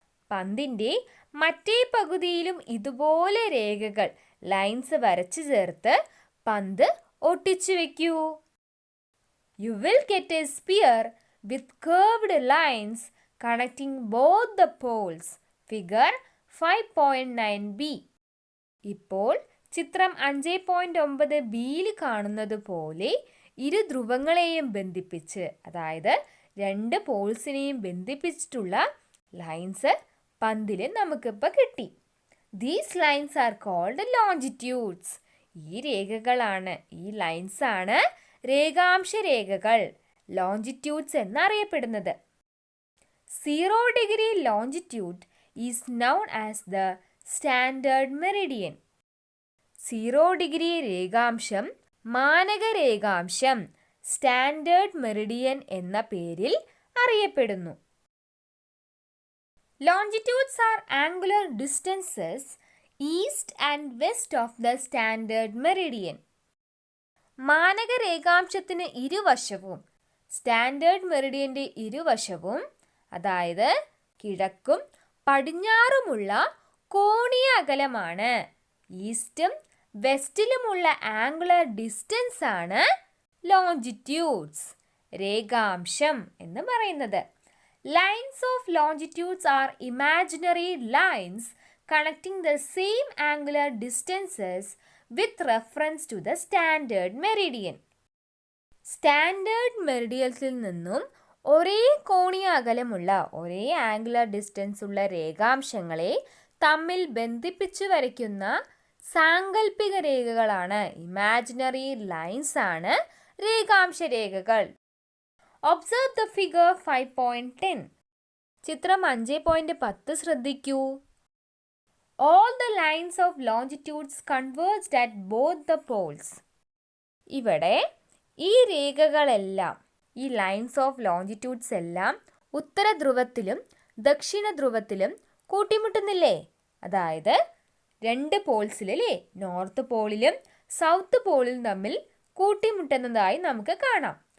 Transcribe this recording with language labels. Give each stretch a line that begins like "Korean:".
Malayalam: പന്തിൻ്റെ മറ്റേ പകുതിയിലും ഇതുപോലെ രേഖകൾ, ലൈൻസ് വരച്ചു ചേർത്ത് പന്ത് ഒട്ടിച്ചു വയ്ക്കൂ.
English: You will get a sphere with curved lines connecting both the poles. Figure 5.9b.
Malayalam: ഇപ്പോൾ ചിത്രം 5.9 ബിയിൽ കാണുന്നത് പോലെ ഇരു ധ്രുവങ്ങളെയും ബന്ധിപ്പിച്ച്, അതായത് രണ്ട് പോൾസിനെയും ബന്ധിപ്പിച്ചിട്ടുള്ള ലൈൻസ് പന്തിൽ നമുക്കിപ്പോൾ കിട്ടി.
English: These lines are called longitudes.
Malayalam: ഈ രേഖകളാണ്, ഈ ലൈൻസ് ആണ് രേഖാംശ രേഖകൾ, ലോഞ്ചിറ്റ്യൂഡ്സ് എന്നറിയപ്പെടുന്നത്.
English: 0 degree longitude is known as the standard meridian.
Malayalam: 0 degree രേഖാംശം മാനക രേഖാംശം standard Meridian എന്ന പേരിൽ അറിയപ്പെടുന്നു.
English: Longitudes are angular distances east and west of the standard meridian.
Malayalam: മാനക രേഖാംശത്തിന് ഇരുവശവും, സ്റ്റാൻഡേർഡ് മെറിഡിയന്റെ ഇരുവശവും, അതായത് കിഴക്കും പടിഞ്ഞാറുമുള്ള കോണീയ അകലമാണ്. ഈസ്റ്റും വെസ്റ്റിലുമുള്ള ആംഗുലർ ഡിസ്റ്റൻസ് ആണ് ലോഞ്ചിറ്റ്യൂഡ്സ്, രേഖാംശം എന്ന് പറയുന്നത്.
English: Lines of longitudes are imaginary lines connecting the same angular distances with reference to the standard meridian.
Malayalam: Standard മെറിഡിയത്തിൽ നിന്നും ഒരേ കോണീയ അകലമുള്ള ഒരേ ആംഗുലർ ഡിസ്റ്റൻസ് ഉള്ള രേഖാംശങ്ങളെ തമ്മിൽ ബന്ധിപ്പിച്ചു വരയ്ക്കുന്ന സാങ്കല്പിക രേഖകളാണ്, ഇമാജിനറി ലൈൻസ് ആണ് രേഖാംശ രേഖകൾ.
English: Observe the figure 5.10.
Malayalam: ചിത്രം 5.10 ശ്രദ്ധിക്കൂ.
English: All the lines of longitudes converged at both the poles.
Malayalam: ഇവിടെ ഈ രേഖകളെല്ലാം, ഈ ലൈൻസ് ഓഫ് ലോഞ്ചിറ്റ്യൂഡ്സ് എല്ലാം ഉത്തര ധ്രുവത്തിലും ദക്ഷിണ ധ്രുവത്തിലും കൂട്ടിമുട്ടുന്നില്ലേ? അതായത് രണ്ട് പോൾസിലല്ലേ, നോർത്ത് പോളിലും സൗത്ത് പോളിലും തമ്മിൽ കൂട്ടിമുട്ടുന്നതായി നമുക്ക് കാണാം.